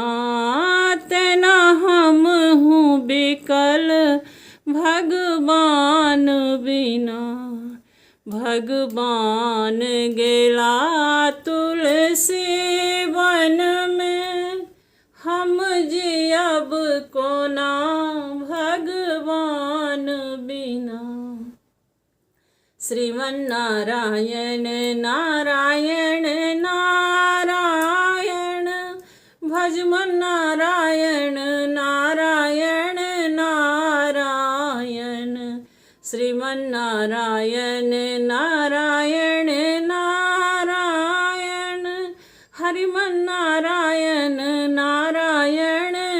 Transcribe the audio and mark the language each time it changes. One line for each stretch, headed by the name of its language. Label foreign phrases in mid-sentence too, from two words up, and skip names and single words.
Maithili: तेना हमहु बिकल भगवान बिना। भगवान गेला तुलसी वन में, हम जियब कोना भगवान बिना।
Sanskrit: श्रीमन्नारायण नारायण नारायण, भजमन्नारायण नारायण नारायण, श्रीमन्नारायण नारायण नारायण, हरिमन्नारायण नारायण